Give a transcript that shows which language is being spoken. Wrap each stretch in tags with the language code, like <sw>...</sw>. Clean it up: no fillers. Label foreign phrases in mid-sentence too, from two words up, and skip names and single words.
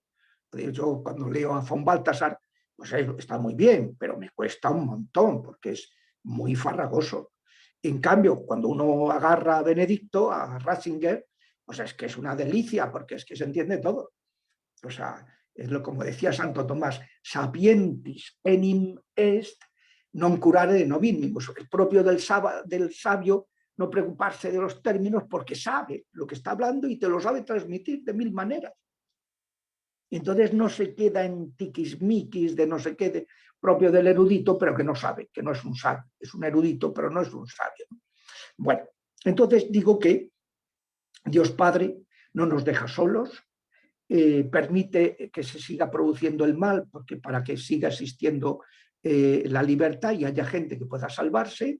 <es>Yo cuando leo a von Balthasar, pues está muy bien, pero me cuesta un montón, porque es muy farragoso. En cambio, cuando uno agarra a Benedicto, a Ratzinger, pues es que es una delicia, porque es que se entiende todo. O sea, es lo como decía Santo Tomás,</es> <la>sapientis enim est non curare de novimus.</la> <es>Es propio del sabio no preocuparse de los términos porque sabe lo que está hablando y te lo sabe transmitir de mil maneras. Entonces no se queda en tiquismiquis de no sé qué, propio del erudito, pero que no sabe, que no es un sabio. Es un erudito, pero no es un sabio. Bueno, entonces digo que Dios Padre no nos deja solos, permite que se siga produciendo el mal, porque para que siga existiendo la libertad y haya gente que pueda salvarse.</es>